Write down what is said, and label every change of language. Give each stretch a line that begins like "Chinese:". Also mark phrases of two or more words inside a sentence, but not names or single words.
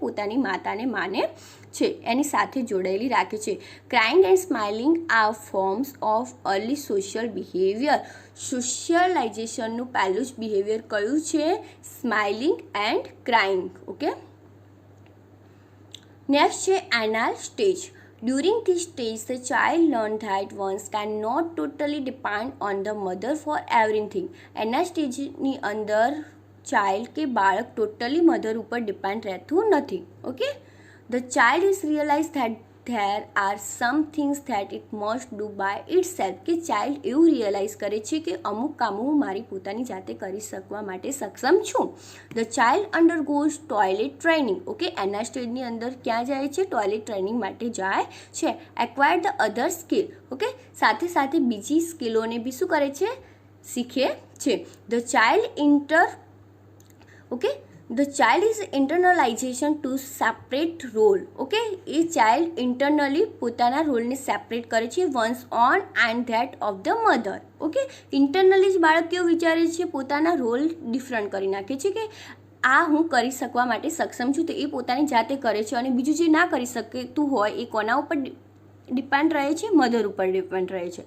Gujarati: પોતાની માતાને માને છે, એની સાથે જોડાયેલી રાખે છે.
English: crying and smiling are forms of early social behavior.
Gujarati: સોશિયલાઇઝેશનનું પહેલું જ બિહેવિયર કયું છે?
English: smiling and crying. okay, next છે anal stage. During this stage, the child learns that one cannot totally depend on the mother for everything.
Gujarati: એના સ્ટેજની અંદર ચાઇલ્ડ કે બાળક
English: totally mother
Gujarati: ઉપર ડિપેન્ડ રહેતું નથી. ઓકે,
English: the child is realized that there are some things that it must do by itself.
Gujarati: કે ચાઇલ્ડ એવું રિયલાઇઝ કરે છે કે અમુક કામો હું મારી પોતાની જાતે કરી શકવા માટે સક્ષમ છું.
English: the child undergoes toilet training. okay,
Gujarati: એના સ્ટેજની અંદર ક્યાં જાય છે?
English: toilet training
Gujarati: માટે જાય છે.
English: acquire the other skill.
Gujarati: ઓકે, સાથે સાથે બીજી સ્કિલોને બી શું કરે છે? શીખે છે.
English: the child The child is internalization to separate role.
Gujarati: ઓકે, એ ચાઇલ્ડ ઇન્ટરનલી પોતાના રોલને સેપરેટ કરે છે
English: once on and that of the mother.
Gujarati: ઓકે, ઇન્ટરનલી જ બાળક કેવું વિચારે છે? પોતાના
English: role different
Gujarati: કરી નાખે છે કે આ હું કરી શકવા માટે સક્ષમ છું, તો એ પોતાની જાતે કરે છે અને બીજું જે ના કરી શકતું હોય એ કોના ઉપર ડિપેન્ડ રહે છે, મધર ઉપર ડિપેન્ડ રહે છે.